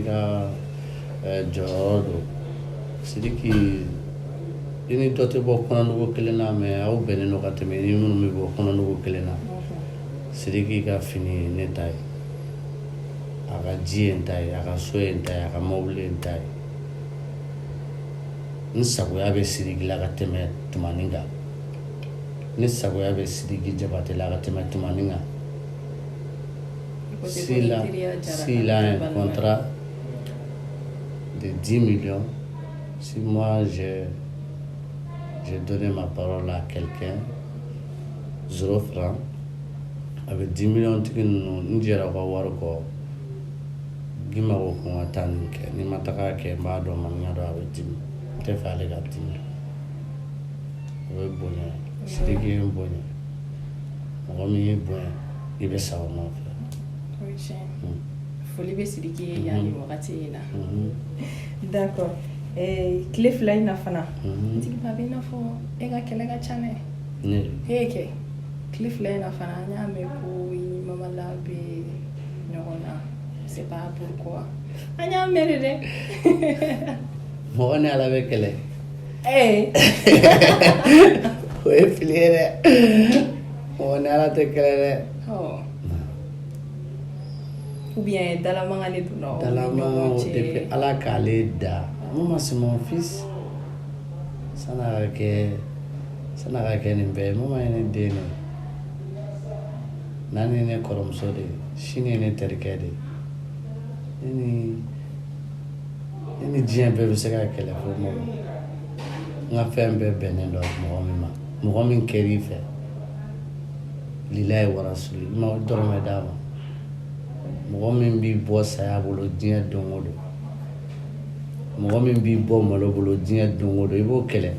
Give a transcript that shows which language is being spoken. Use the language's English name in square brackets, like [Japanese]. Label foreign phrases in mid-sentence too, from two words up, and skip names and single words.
[Bambara] ka jɔyɔrɔ don Sidiki i ni dɔ tɛ bɔ kɔnɔnugu kelen na mais aw bɛnnen don ka tɛmɛ ni minnu bɛ bɔ kɔnɔnugu kelen na Sidiki ka fini ye ne ta ye a ka ji ye n ta ye a ka so ye n ta ye a ka mobili ye n ta ye n sagoya bɛ Sidiki la ka tɛmɛ Tumani kan ne sagoya bɛ Sidiki Jabate la ka tɛmɛ Tumani kan. [French] S'il a un contrat de 10 millions, si moi j'ai donné ma parole à quelqu'un, 0 francs, avec 10 millions, tu ne diras pas [Bambara] wari kɔ Gima ko ko n ka taa nin kɛ ni ma taga kɛ n b'a dɔn maniya dɔn a bɛ dimi n tɛ fɛ ale ka dimi o ye bonya Sidiki ye n bonya mɔgɔ min ye bonya i bɛ sa o nɔfɛ. Foli bɛ Sidiki ye yan ni wagati in na. [French] D'accord. [Bambara] Tile fila in na fana Tigiba a bɛ i n'a fɔ e ka kɛlɛ ka ca dɛ. Kɛ tile fila in na fana an y'a mɛn ko i ni Mamala bɛ ɲɔgɔn na [French] c'est pas pourquoi [Bambara] an y'a mɛn de dɛ. Mɔgɔ ni Ala bɛ kɛlɛ. O ye fili ye dɛ mɔgɔ ni Ala tɛ kɛlɛ dɛ. [French] Ou bien [Bambara] Dalamangan de donna Dalamangan depuis Ala k'ale da mun ma [French] c'est mon fils [Bambara] san'a ka kɛ nin bɛɛ ye mun ma ye ne den de Nani ne kɔrɔmuso de sini ye ne terikɛ de ne ni diɲɛ bɛɛ bɛ se ka kɛlɛ fo mɔgɔ n ka fɛn bɛɛ bɛnnen don mɔgɔ min ma mɔgɔ min kɛr'i fɛ [Arabic] لله ورسوله [Bambara] i ma dɔrɔmɛ d'a ma mɔgɔ min b'i bɔ saya bolo diɲɛ don o don mɔgɔ min b'i bɔ malo bolo diɲɛ don o don i b'o kɛlɛ.